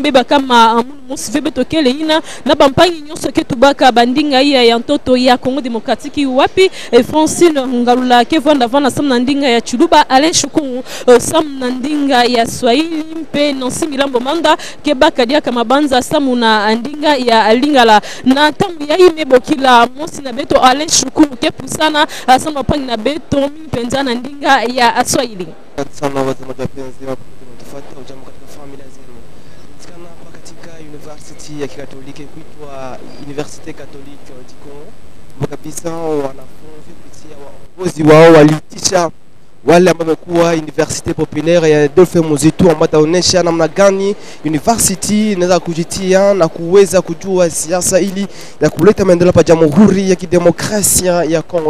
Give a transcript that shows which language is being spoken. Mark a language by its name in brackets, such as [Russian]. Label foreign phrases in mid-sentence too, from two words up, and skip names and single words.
[Kituba (Democratic Republic of Congo)] beba kama munu musive beto kele ina na bampangi nyonso ke tubaka bandinga ya ntoto ya Congo Démocratique wapi Francine Ngalula ke vanda vana samna ndinga ya Chuluba Alain Shukuru samna ndinga ya Swahili mpe Nancy Milambo Manda ke baka dia kama banza samuna ndinga ya Lingala na tangu ya imebo kila mosi na beto Alain Shukuru ke pusana samna pangi na beto mpenza na ndinga ya Swahili [Swahili] sana watazamaji wapenzi mtufuata ujambo katika familia zenu. Tukana hapa katika University ya Kikatoliki kuitwa Université Catholique du Congo. Kabisa wanafunzi kupitia waongozi wao walitisha wale ambao wamekuwa Université Populaire ya Adolphe Muzitu ambao taonesha namna gani university inaweza kujitia na kuweza kujua siasa ili ya kuleta maendeleo pa Jamhuri ya Kidemokrasia ya Kongo.